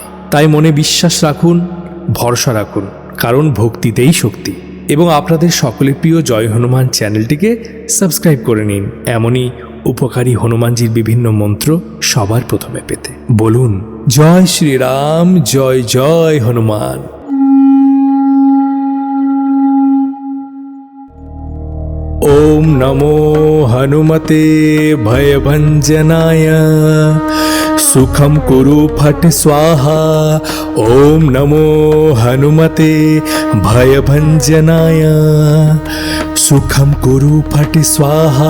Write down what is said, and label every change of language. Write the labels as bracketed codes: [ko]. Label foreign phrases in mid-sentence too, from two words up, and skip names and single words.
[bn] তাই মনে বিশ্বাস রাখুন, ভরসা রাখুন, কারণ ভক্তিতেই শক্তি। এবং আপনাদের সকলের প্রিয় জয় হনুমান চ্যানেলটিকে সাবস্ক্রাইব করে নিন এমনই উপকারী হনুমানজির বিভিন্ন মন্ত্র সবার প্রথমে পেতে। বলুন জয় শ্রীরাম, জয় জয় হনুমান। [sa] ओम नमो हनुमते भयभंजनाय सुखम कुरु फट स्वाहा। ओम नमो हनुमते भयभंजनाय सुखम कुरु फट स्वाहा।